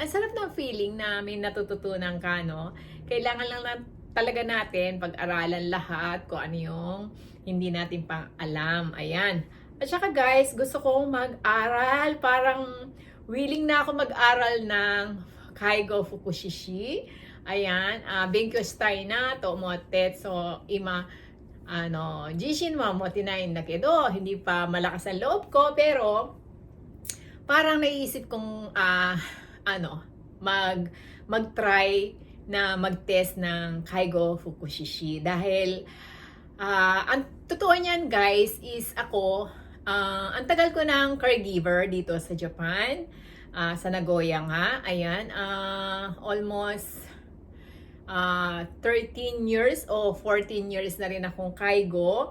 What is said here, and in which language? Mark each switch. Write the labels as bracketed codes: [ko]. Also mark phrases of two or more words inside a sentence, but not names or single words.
[tl] Ang sarap ng feeling na may natututunan ka, no? Kailangan lang talaga natin pag-aralan lahat kung ano yung hindi natin pang alam. Ayan. At saka guys, gusto kong mag-aral. Parang willing na ako mag-aral ng Kaigo Fukushishi. Ayan, [ja] 勉強したいなと思って、 [tl] so, [ja] 今、自信は持てないんだけど, [tl] hindi pa malakas ang loob ko, pero, parang naisip kong, mag-try na mag-test ng Kaigo Fukushishi. Dahil, ang totoo niyan, guys, is ako, ang tagal ko ng caregiver dito sa Japan, sa Nagoya nga, ayan, [en] almost 13 years [tl] o [en] 14 years [tl] na rin akong Kaigo.